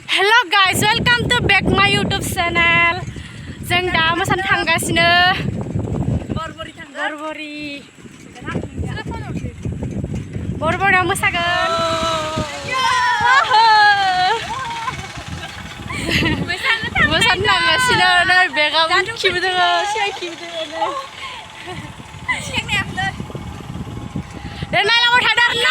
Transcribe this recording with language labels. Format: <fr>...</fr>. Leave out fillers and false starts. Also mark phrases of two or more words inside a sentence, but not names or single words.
<en>Hello guys, welcome to back my YouTube channel.</en> <brx>जों दा मोसानो थांगासिनो बरबरियाव मोसागोन मोसानो थांगासिनो नै बेगाव खिबो दोङो सिगां खिबो दोङो दे नायलांबाय थादो</brx>